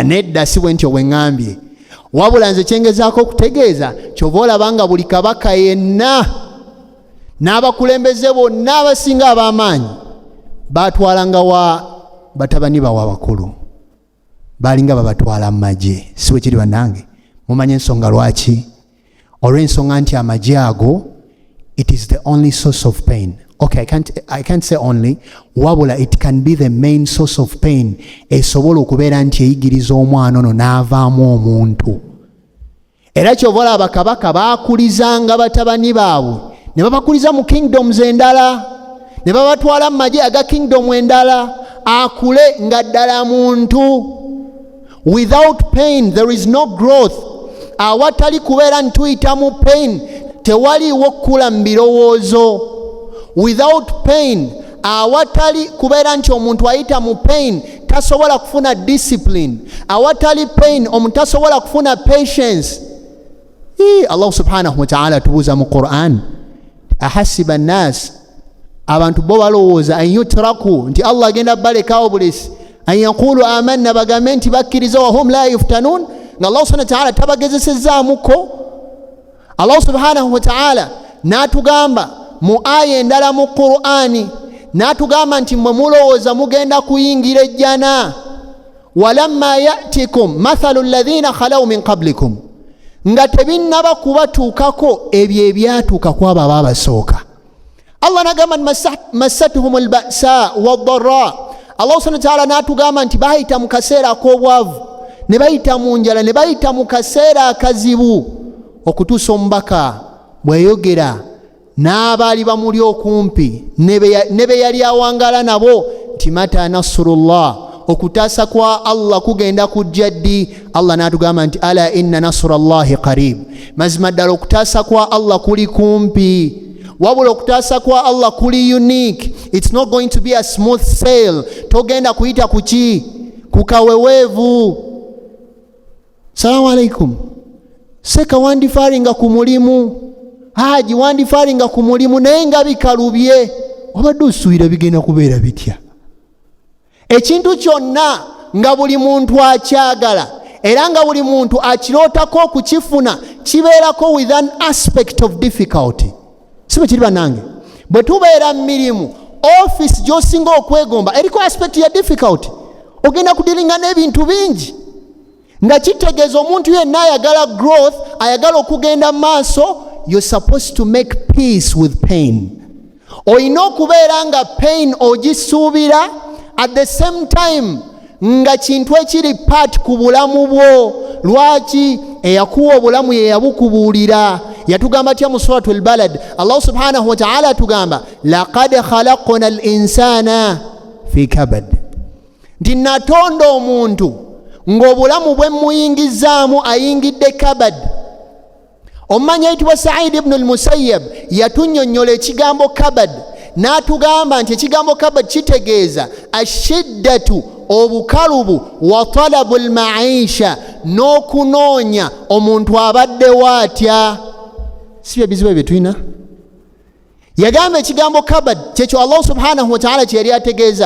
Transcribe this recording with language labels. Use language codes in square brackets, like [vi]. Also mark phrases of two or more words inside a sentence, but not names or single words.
[lg] Nedda, si bwe ntyo bwe ŋŋambye, wabula nze kyengezaako okutegeeza kyova olaba nga buli kabaka yenna n'abakulembeze bonna abasinga ab'amaanyi batwalanga wa batabani bawa bakulu, balinga babatwala mu magye. Si bwe kiri bannange? Mumanye ensonga lwaki? Olw'ensonga nti amagye ago, [en] it is the only source of pain. Okay, I can't say only, wabula it can be the main source of pain [lg] esobola okubeera nti eyigiriza omwana ono n'avaamu omuntu. Era kyova olaba bakabaka baakulizanga batabani baabwe ne babakuliza mu kingdoms endala, ne babatwala mu magye aga kingdom endala, akule nga ddala muntu. [en] Without pain there is no growth. [lg] Awatali kubeera nti tuyita mu pain tewaliwo kukula mu birowoozo. [en] Without pain, [lg] awatali kubeera nti omuntu ayita mu pain tasobola kufuna discipline. Awatali pain omuntu tasobola kufuna patience. Allah [ar] سبحانه وتعالى [lg] tubuuza mu Quran, [ar] أحسب الناس, [lg] abantu bo balowooza [ar] أن يتركوا [lg] nti Allah agenda balekawo bulesi, [ar] أن يقولوا آمنا, [lg] bagambe nti bakkiriza, [ar] وهم لا يفتنون, [lg] nga Allah [ar] سبحانه وتعالى [lg] tabagezesezaamuko. Allah [ar] سبحانه وتعالى [lg] n'atugamba mu aya endala mu Qur'ani, n'atugamba nti mwe mulowooza mugenda kuyingira ejjana, [ar] ولما يأتكم مثل الذين خلوا من قبلكم, [lg] nga tebinnaba kubatuukako ebyo ebyatuuka ku abo ababasooka. [ar] Allah n'agamba مستهم البأساء والضراء. [lg] Allah [ar] سبحانه وتعالى [lg] n'atugamba nti bayita mu kaseera ak'obwavu, ne bayita mu njala, ne bayita mu kaseera akazibu, okutuusa omubaka bweyogera n'abaali bamuli okumpi ne be yali awangala nabo nti [ar] متى نصر الله, [lg] okutaasa kwa Allah kugenda kujja ddi? Allah n'atugamba nti [ar] ألا إن نصر الله قريب, [lg] mazima ddala okutaasa kwa Allah kuli kumpi. Wabula okutaasa kwa Allah kuli unique. [en] It's not going to be a smooth sail. [lg] Togenda kuyita kuki? Kukaweweevu. [ar] السلام عليكم. [lg] Seka wandifaringa ku mulimu, haji wandifaringa ku mulimu naye nga bikalubye, obadde osuubira bigenda kubeera bitya? Ekintu kyonna nga buli muntu akyagala era nga buli muntu akirootako okukifuna kibeerako [en] with an aspect of difficulty. [lg] Si bwe kiri bannange? Bwe tubeera mu mirimu, office gy'osinga okwegomba eriko aspect ya difficulty. Ogenda kudiringa n'ebintu bingi nga kitegeeza omuntu yenna ayagala growth, ayagala okugenda maaso. [en] You're supposed to make peace with pain. [lg] Oyina okubeera nga pain ogisuubira, [en] at the same time [lg] nga kintu ekiri part ku bulamu bwo. Lwaki? Eyakuwa obulamu ye yabukubuulira. Yatugamba tya mu [ar] سورة البلد, [lg] Allah [ar] سبحانه وتعالى [lg] atugamba [ar] لقد خلقنا الإنسان في كبد, [lg] nti natonda omuntu ng'obulamu bwe muyingizaamu ayingidde kabad. Omumanyi ayitibwa Sa'id ibn al-Musayyab yatunnyonnyola ekigambo kabad, n'atugamba nti ekigambo kabad kitegeeza ashiddatu, obukalubu, [ar] وطلب المعيشة, [lg] n'okunoonya omuntu abaddewo atya. Si bye bizibu bye tulina? Yagamba ekigambo kabad kyekyo Allah [ar] سبحانه وتعالى [lg] kye yali ategeeza.